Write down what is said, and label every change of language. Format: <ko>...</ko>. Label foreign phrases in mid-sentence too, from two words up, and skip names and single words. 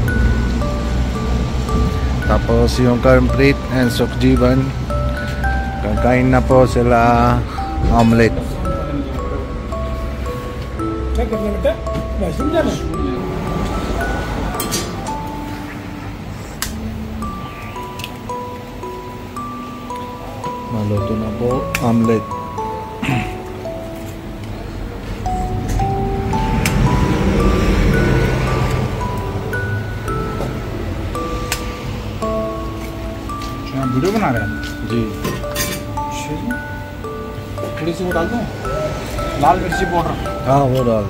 <tl>Tapos yung Karmprit and Sukjiban, kakain na po sila omelette. Maluto na po omelette.</tl> <hi>वीडियो बना रहे हैं जी। थोड़ी सी वो डाल दूँ, लाल मिर्ची पाउडर।</hi>